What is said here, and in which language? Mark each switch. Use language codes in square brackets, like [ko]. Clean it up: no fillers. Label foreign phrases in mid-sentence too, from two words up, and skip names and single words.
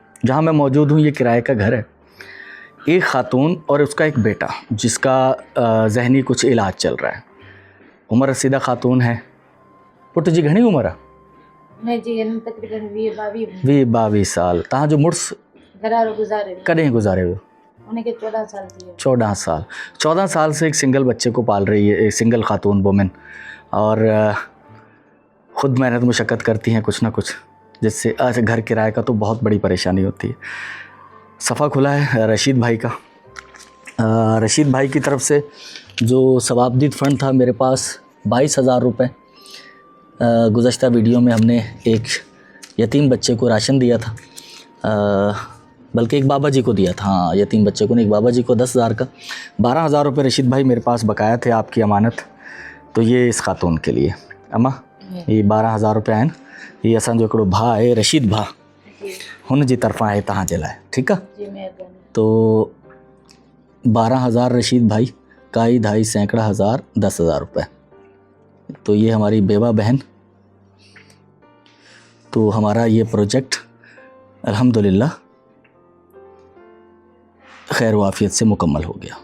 [hi] जहाँ मैं मौजूद हूँ ये किराए का घर है। एक ख़ातून और उसका एक बेटा जिसका जहनी कुछ इलाज चल रहा है। उम्र रसीदा ख़ातून है। [sd] पुट जी घनी उम्र [hi] नहीं जी, तकरीबन [sd] 22 साल। तहाँ जो मुड़स कॾहिं गुज़ारे हुए? [hi] उनके 14 साल थी। 14 साल से एक सिंगल बच्चे को पाल रही है, एक सिंगल ख़ातून वुमेन, और ख़ुद मेहनत मुशक्क़त करती हैं कुछ ना कुछ, जिससे घर किराए का तो बहुत बड़ी परेशानी होती है। सफ़ा खुला है रशीद भाई का। रशीद भाई की तरफ से जो सवाबदीद फ़ंड था मेरे पास 22,000 रुपये। गुज़श्ता वीडियो में हमने एक यतीम बच्चे को राशन दिया था, बल्कि एक बाबा जी को दिया था। हाँ, यतीम बच्चे को नहीं, एक बाबा जी को 10,000 का। 12,000 रुपये रशीद भाई मेरे पास बकाया थे आपकी अमानत। तो ये इस खातून के लिए अम्मा ये 12,000 रुपये आहिनि। [sd] ये असांजो हिकिड़ो भाउ आहे रशीद भाउ, हुन जी तरफ़ां आहे तव्हांजे लाइ, ठीकु आहे। [hi] तो 12,000 रशीद भाई, काई ढाई सैकड़ा हज़ार, 10,000 रुपये। तो ये हमारी बेवा बहन। तो हमारा ये प्रोजेक्ट अल्हम्दुलिल्लाह खैर वाफियत से मुकम्मल हो गया।